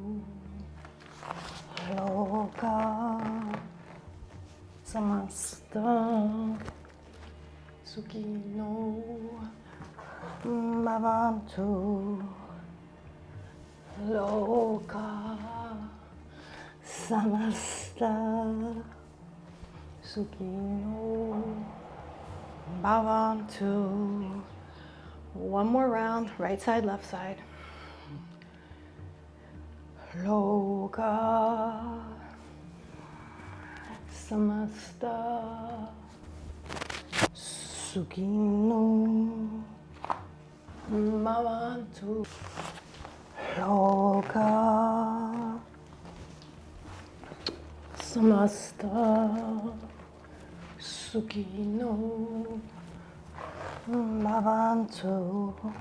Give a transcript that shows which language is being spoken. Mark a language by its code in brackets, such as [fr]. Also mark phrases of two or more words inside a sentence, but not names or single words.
[sa] Lokah samamstah sukhino bhavantu. Lokah samamstah sukhino bhavantu. [en] One more round, right side, left side. [sa] Lokah, samamstah, sukhino, bhavantu. Lokah, samamstah, sukhino, bhavantu.